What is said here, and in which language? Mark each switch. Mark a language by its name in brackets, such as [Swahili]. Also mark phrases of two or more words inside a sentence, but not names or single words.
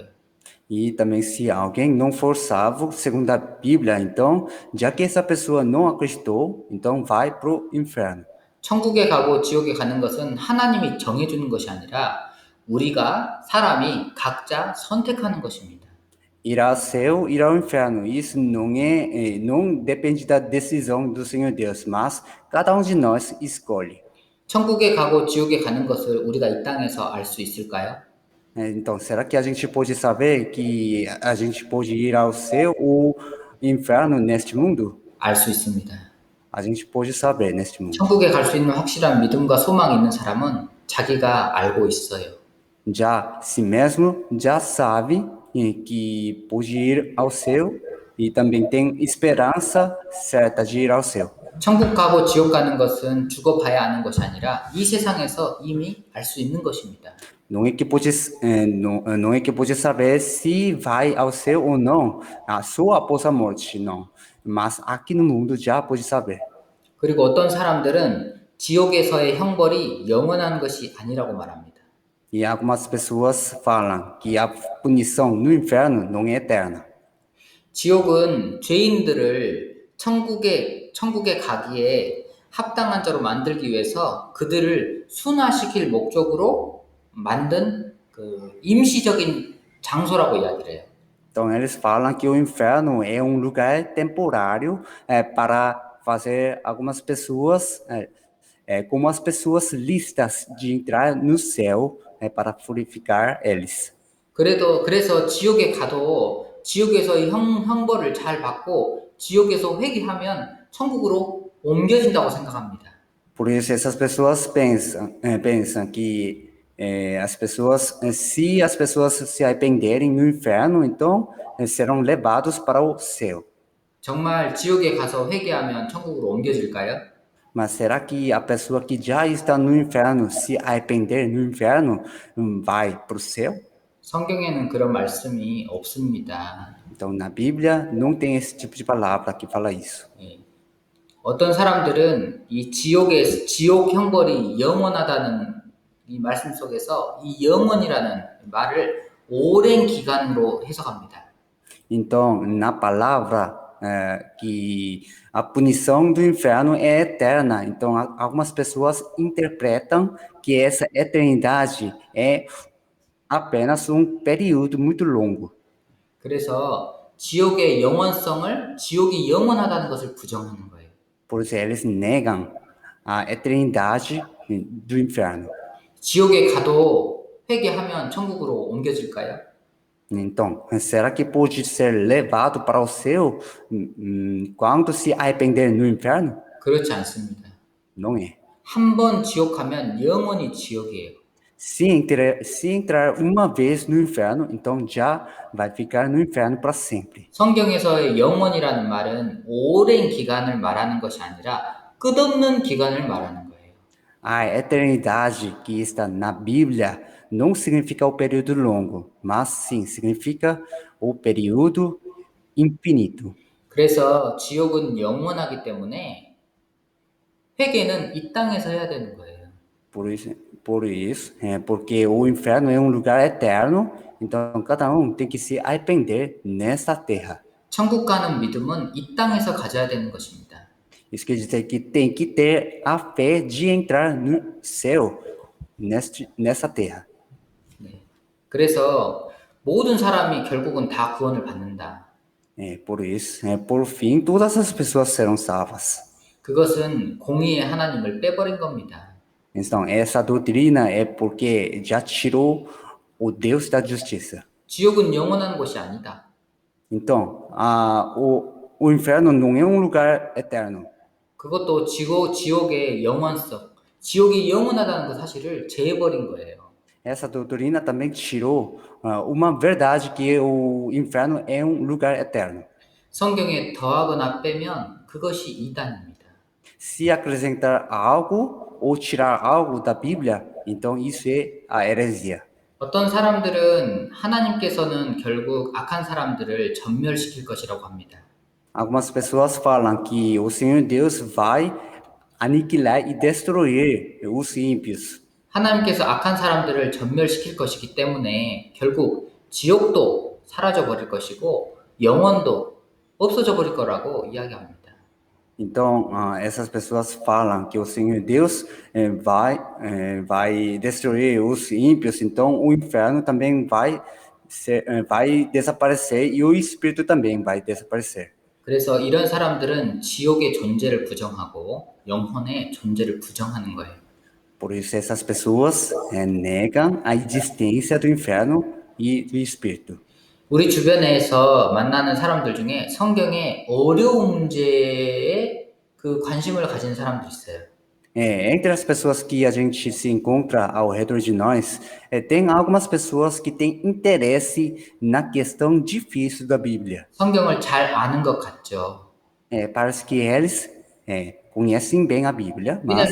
[Portuguese] E também se alguém não for salvo, segundo a Bíblia, então, já que essa pessoa não acreditou, então vai pro inferno. [Korean] 천국에 가고 지옥에 가는 것은 하나님이 정해주는 것이 아니라 우리가 사람이 각자 선택하는 것입니다. [Portuguese] Ir ao céu, ir ao inferno, isso não depende da decisão do Senhor Deus, mas cada um de nós escolhe. [Korean] 천국에 가고 지옥에 가는 것을 우리가 이 땅에서 알 수 있을까요? [Portuguese] Então, será que a gente pode saber que a gente pode ir ao céu ou inferno neste mundo? [Korean] 알 수 있습니다. [Portuguese] A gente pode saber neste mundo. [Korean] 천국에 갈 수 있는 확실한 믿음과 소망이 있는 사람은 자기가 알고 있어요. [Portuguese] Já si mesmo já sabe que pode ir ao céu e também tem esperança certa de ir ao céu. [Korean] 천국 가고 지옥 가는 것은 죽어봐야 아는 것이 아니라 이 세상에서 이미 알 수 있는 것입니다. [Portuguese] Não é que pode saber se vai ao céu ou não, só após a morte, não. Mas aqui no mundo já pode saber. [Korean] 그리고 어떤 사람들은 지옥에서의 형벌이 영원한 것이 아니라고 말합니다. [Portuguese] E algumas pessoas falam que a punição no inferno não é eterna. [Korean] 지옥은 죄인들을 천국에 가기에 합당한 자로 만들기 위해서 그들을 순화시킬 목적으로 만든 그 임시적인 장소라고 이야기를 해요. [Portuguese] Então eles falam que o inferno é um lugar temporário para fazer algumas pessoas, como as pessoas listas de entrar no céu para purificar eles. [Korean] 그래서 지옥에 가도 지옥에서의 형벌을 잘 받고 지옥에서 회개하면 천국으로 옮겨진다고 생각합니다. [Portuguese] Por isso essas pessoas pensam que se as pessoas se arrependerem no inferno, então serão levados para o céu. [Korean] 정말 지옥에 가서 회개하면 천국으로 옮겨질까요? [Portuguese] Mas será que a pessoa que já está no inferno, se arrepender no inferno, vai para o céu? [Korean] 성경에는 그런 말씀이 없습니다. [Portuguese] Então, na Bíblia, não tem esse tipo de palavra que fala isso. [Korean] 예. 어떤 사람들은 이 지옥 형벌이 영원하다는 이 말씀 속에서 이 영원이라는 말을 오랜 기간으로 해석합니다. [Portuguese] Então, na palavra, que a punição do inferno é eterna. Então, algumas pessoas interpretam que essa eternidade é apenas um período muito longo. [Korean] 그래서 지옥의 영원성을 지옥이 영원하다는 것을 부정하는 거예요. [Portuguese] Por isso, eles negam a eternidade do inferno. [Korean] 지옥에 가도 회개하면 천국으로 옮겨질까요? [Portuguese] Então, será que pode ser levado para o céu quando se arrepender no inferno? [Korean] 그렇지 않습니다. [Portuguese] Não é. [Korean] 한 번 지옥 가면 영원히 지옥이에요. [Portuguese] Se entrar uma vez no inferno, então já vai ficar no inferno para sempre. [Korean] 성경에서의 영원이라는 말은 오랜 기간을 말하는 것이 아니라 끝없는 기간을 말하는 거예요. [Portuguese] A eternidade que está na Bíblia não significa o período longo, mas sim significa o período infinito. [Korean] 그래서 지옥은 영원하기 때문에 회개는 이 땅에서 해야 되는 거예요. [Portuguese] Por isso, porque o inferno é um lugar eterno, então cada um tem que se arrepender nesta terra. [Korean] 천국 가는 믿음은 이 땅에서 가져야 되는 것입니다. [Portuguese] Isso quer dizer que tem que ter a fé de entrar no céu, nessa terra. [Korean] 네. 그래서 모든 사람이 결국은 다 구원을 받는다. [Portuguese] Por isso, por fim, todas as pessoas serão salvas. [Korean] 그것은 공의의 하나님을 빼버린 겁니다. [Portuguese] Então, essa doutrina é porque já tirou o Deus da justiça. [Korean] 지옥은 영원한 곳이 아니다. [Portuguese] Então, o inferno não é um lugar eterno. [Korean] 그것도 지옥의 영원성, 지옥이 영원하다는 그 사실을 제해버린 거예요. [Portuguese] Essa doutrina também tirou uma verdade que o inferno é um lugar eterno. [Korean] 성경에 더하거나 빼면 그것이 이단입니다. [Portuguese] Se acrescentar algo ou tirar algo da Bíblia, então isso é a heresia. [Korean] 어떤 사람들은 하나님께서는 결국 악한 사람들을 전멸시킬 것이라고 합니다. [Portuguese] Algumas pessoas falam que o Senhor Deus vai aniquilar e destruir os ímpios. [Korean] 하나님께서 악한 사람들을 전멸시킬 것이기 때문에 결국 지옥도 사라져 버릴 것이고 영원도 없어져 버릴 거라고 이야기합니다. [Portuguese] Então, essas pessoas falam que o Senhor Deus vai destruir os ímpios, então o inferno também vai desaparecer e o espírito também vai desaparecer. [Korean] 그래서 이런 사람들은 지옥의 존재를 부정하고 영혼의 존재를 부정하는 거예요. [Portuguese] Por isso, essas pessoas negam a existência do inferno e do espírito. [Korean] 우리 주변에서 만나는 사람들 중에 성경의 어려운 문제에 그 관심을 가진 사람도 있어요. [Portuguese] Entre as pessoas que a gente se encontra ao redor de nós, tem algumas pessoas que têm interesse na questão difícil da Bíblia. [Korean] 성경을 잘 아는 것 같죠. [Portuguese] Parece que eles conhecem bem a Bíblia, mas...